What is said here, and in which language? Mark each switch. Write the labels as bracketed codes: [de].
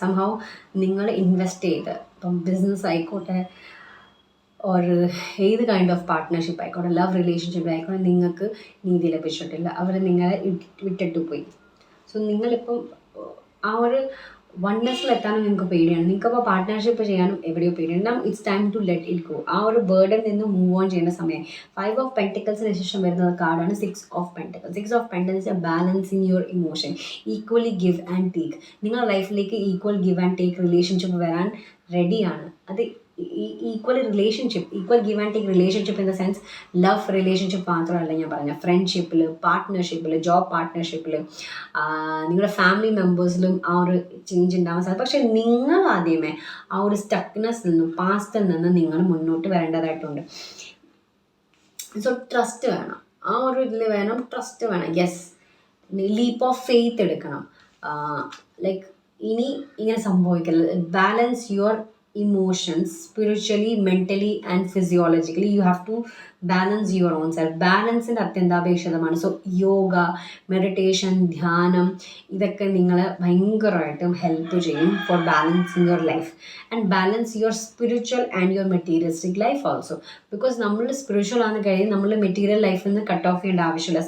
[ml] സംഭവം നിങ്ങൾ ഇൻവെസ്റ്റ് ചെയ്ത്, ഇപ്പം ബിസിനസ് ആയിക്കോട്ടെ, ഒരു ഏത് കൈൻഡ് ഓഫ് പാർട്ട്ണർഷിപ്പ് ആയിക്കോട്ടെ, ലവ് റിലേഷൻഷിപ്പ് ആയിക്കോട്ടെ, നിങ്ങൾക്ക് നീതി ലഭിച്ചിട്ടില്ല, അവർ നിങ്ങളെ വിട്ടിട്ട് പോയി. സോ നിങ്ങളിപ്പം ആ ഒരു വൺനെസ്സിലെത്താനും നിങ്ങൾക്ക് പേടിയാണ്, നിങ്ങൾക്കപ്പോൾ പാർട്ട്ണർഷിപ്പ് ചെയ്യാനും എവിടെയോ പേടിയാണ്. [en] നാം it's time to let it go. [ml] ആ ഒരു ബേർഡിൽ നിന്ന് മൂവ് ഓൺ ചെയ്യുന്ന സമയം. 5 of Pentaclesന് ശേഷം വരുന്ന കാർഡാണ് 6 of Pentacles. [en] 6 of Pentacles is a balancing your emotion, equally give and take. [ml] നിങ്ങളുടെ ലൈഫിലേക്ക് equal give and take relationship വരാൻ റെഡിയാണ്. അത് [en] equal give and take relationship in the sense [ml] love relationship മാത്രമല്ല ഞാൻ പറഞ്ഞ, ഫ്രണ്ട്ഷിപ്പിൽ, പാർട്ട്ണർഷിപ്പിൽ, ജോബ് പാർട്ട്ണർഷിപ്പിൽ, നിങ്ങളുടെ ഫാമിലി മെമ്പേഴ്സിലും ആ ഒരു ചേഞ്ച് ഉണ്ടാവാൻ സാധിക്കും. പക്ഷേ നിങ്ങൾ ആദ്യമേ ആ ഒരു സ്റ്റക്നെസ്സിൽ നിന്നും പാസ്റ്റിൽ നിന്ന് നിങ്ങൾ മുന്നോട്ട് വരേണ്ടതായിട്ടുണ്ട്. സോ ട്രസ്റ്റ് വേണം, ആ ഒരു ഇതിൽ വേണം, ട്രസ്റ്റ് വേണം. യെസ്, ലീപ്പ് ഓഫ് ഫെയ്ത്ത് എടുക്കണം. ലൈക്ക് ഇനി ഇങ്ങനെ സംഭവിക്കില്ല. [en] Balance your emotions spiritually, mentally and physiologically. You have to balance your own self. [ml] ബാലൻസിൻ്റെ അത്യന്താപേക്ഷിതമാണ്. സോ യോഗ, മെഡിറ്റേഷൻ, ധ്യാനം ഇതൊക്കെ നിങ്ങളെ ഭയങ്കരമായിട്ടും ഹെൽപ്പ് ചെയ്യും [en] For balancing your life and balance your spiritual and your materialistic life also. [ml] Because നമ്മൾ spiritual ആണെന്ന് കഴിഞ്ഞ് നമ്മൾ മെറ്റീരിയൽ ലൈഫിൽ നിന്ന് കട്ട് ഓഫ് ചെയ്യേണ്ട ആവശ്യമില്ല.